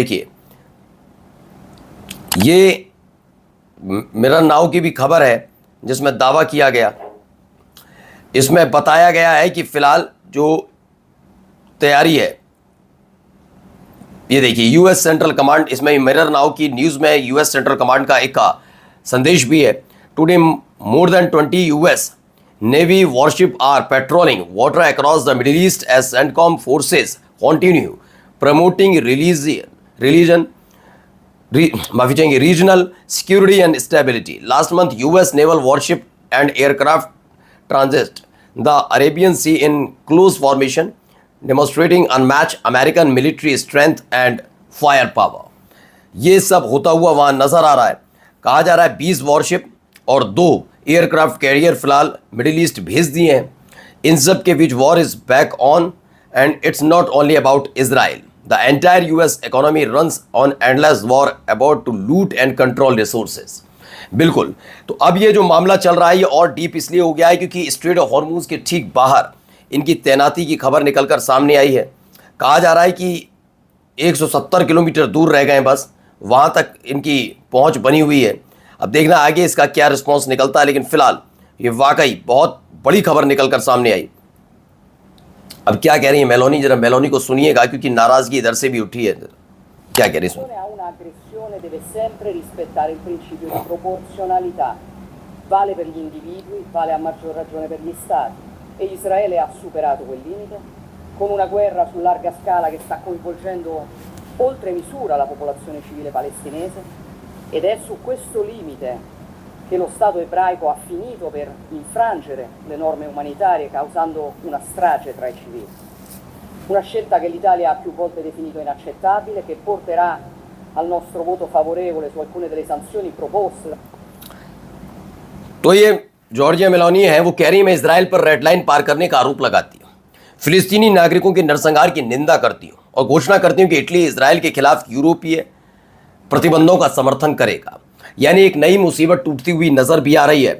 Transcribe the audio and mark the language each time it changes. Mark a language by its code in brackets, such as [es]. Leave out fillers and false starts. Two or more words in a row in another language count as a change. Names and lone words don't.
[hi] देखिए ये मिरर नाउ की भी खबर है जिसमें दावा किया गया, इसमें बताया गया है कि फिलहाल जो तैयारी है, ये देखिए US सेंट्रल कमांड, इसमें मिरर नाउ की न्यूज में US सेंट्रल कमांड का एक संदेश भी है। [en] टुडे more than 20 US Navy warship are patrolling water across the Middle East as CENTCOM forces continue promoting regional security and stability. Last month, US naval warship and aircraft transit the Arabian Sea in close formation, demonstrating unmatched American military strength and firepower. [hi] ये सब होता हुआ वहां नजर आ रहा है। कहा जा रहा है 20 वॉरशिप और 2 [en] aircraft carrier [hi] फिलहाल मिडिल ईस्ट भेज दिए हैं। इन सब के बीच [en] war is back on and it's not only about Israel. the entire US economy runs on endless war about to loot and control resources. [hi] बिल्कुल, तो अब ये जो मामला चल रहा है ये और डीप इसलिए हो गया है क्योंकि स्ट्रेट ऑफ हॉर्मुज के ठीक बाहर इनकी तैनाती की खबर निकलकर सामने आई है। कहा जा रहा है कि 170 किलोमीटर दूर रह गए बस, वहाँ तक इनकी पहुँच बनी हुई है। अब देखना आगे इसका क्या रिस्पॉन्स निकलता है, लेकिन फिलहाल ये वाकई बहुत बड़ी खबर निकलकर सामने आई। अब क्या कह रही है मेलोनी, जरा मेलोनी को सुनिएगा क्योंकि नाराजगी इधर से भी उठी है। क्या कह रही है? [it] deve sempre rispettare il principio di proporzionalità, vale per gli individui, vale a maggior ragione per gli stati, e Israele ha superato quel limite con una guerra su larga scala che sta coinvolgendo oltre misura la popolazione civile palestinese, ed è su questo limite che lo Stato ebraico ha finito per infrangere le norme umanitarie causando una strage tra i civili. Una scelta che l'Italia ha più volte definito inaccettabile, che porterà al nostro voto favorevole su alcune delle sanzioni proposte. [hi] तो ये जॉर्जिया मेलोनी है, वो कह रही है मैं इजराइल पर [en] red line [hi] पार करने का आरोप लगाती हूँ, फिलिस्तीनी नागरिकों के नरसंहार की निंदा करती हूँ और घोषणा करती हूँ कि इटली इजराइल के खिलाफ यूरोपीय प्रतिबंधों का समर्थन करेगा। यानी एक नई मुसीबत टूटती हुई नजर भी आ रही है।